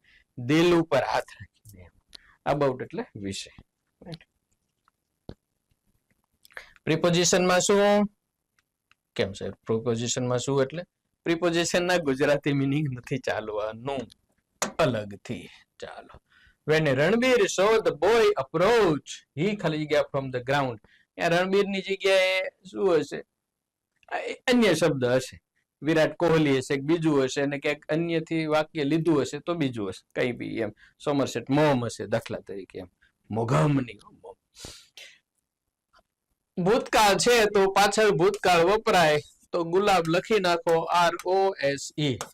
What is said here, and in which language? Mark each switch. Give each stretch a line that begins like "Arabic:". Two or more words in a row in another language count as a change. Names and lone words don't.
Gujarati: દિલ ઉપર હાથ રાખીને એમ. અબાઉટ એટલે વિશે. પ્રિપોઝિશનમાં શું? કેમ સાહેબ પ્રિપોઝિશનમાં શું એટલે? પ્રિપોઝિશનના ગુજરાતી મિનિંગ નથી ચાલવાનું, અલગથી. ચાલો.
English: When Ranbir saw the boy approach, he
Gujarati: ખાલી જગ્યા
English: from the ground.
Gujarati: ત્યાં રણબીરની જગ્યાએ શું હશે? અન્ય શબ્દ હશે. વિરાટ કોહલી હશે, બીજું હશે, અને ક્યાંક અન્યથી વાક્ય લીધું હશે તો બીજું હશે, કઈ બી એમ. સોમરસેટ મોમ હશે દાખલા તરીકે એમ. મોઘમની ભૂતકાળ છે તો પાછળ ભૂતકાળ વપરાય તો ગુલાબ લખી નાખો ROSE.